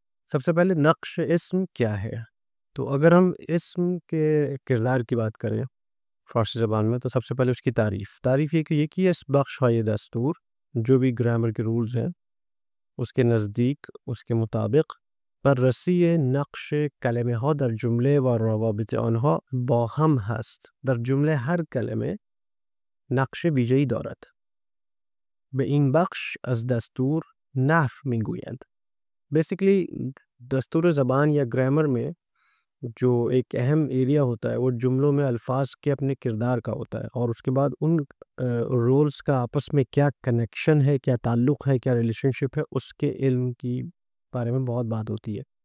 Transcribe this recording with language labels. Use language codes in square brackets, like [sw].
[ur] سب سے پہلے نقش اسم کیا ہے؟ تو اگر ہم اسم کے کردار کی بات کریں فارسی زبان میں، تو سب سے پہلے اس کی تعریف یہ کہ یہ کی اس بخش های دستور، جو بھی گرامر کے رولز ہیں اس کے نزدیک، اس کے مطابق، [fa] بررسی نقش کلمه ها در جمله و روابط آنها با هم هست. در جمله هر کلمه نقش ویژه‌ای دارد. به این بخش از دستور نحو میگویند. [ur] بیسیکلی دستور زبان یا گرامر میں جو ایک اہم ایریا ہوتا ہے وہ جملوں میں الفاظ کے اپنے کردار کا ہوتا ہے، اور اس کے بعد ان رولز کا آپس میں کیا کنیکشن ہے، کیا تعلق ہے، کیا ریلیشن شپ ہے، اس کے علم کی بارے میں بہت بات ہوتی ہے۔